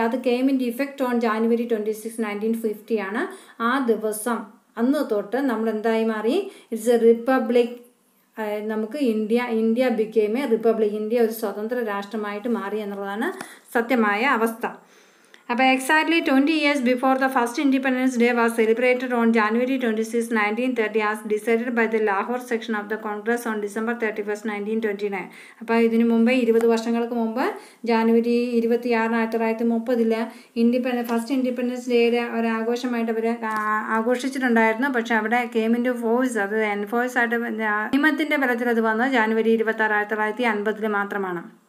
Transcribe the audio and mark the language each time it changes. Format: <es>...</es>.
<en>അത് came in effect on January 26, 1950 ആണ്.</en> <ml>ആ ദിവസം അന്ന് തൊട്ട് നമ്മൾ എന്തായി മാറി?</ml> <en>It's a republic.</en> <ml>നമുക്ക്</ml> <en>India became a republic.</en> <ml>India ഒരു സ്വതന്ത്ര രാഷ്ട്രമായിട്ട് മാറി എന്നുള്ളതാണ് സത്യമായ അവസ്ഥ.</ml> <en>അപ്പോൾ exactly 20 years before the first Independence Day was celebrated on January 26, 1930 as decided by the Lahore section of the Congress on December 31, 1929.</en> <ml>അപ്പോൾ ഇതിനു മുമ്പ് 20 വർഷങ്ങൾക്ക് മുമ്പ് ജാനുവരി 26, 1930 ഫസ്റ്റ് ഇൻഡിപെൻഡൻസ് ഡേയുടെ ഒരു ആഘോഷമായിട്ട് അവർ ആഘോഷിച്ചിട്ടുണ്ടായിരുന്നു. പക്ഷെ അവിടെ</ml> <en>came into force,</en> <ml>അത് എൻഫോഴ്സ് ആയിട്ട് നിയമത്തിൻ്റെ ബലത്തിൽ അത് വന്നത് January 26, 1950 മാത്രമാണ്.</ml>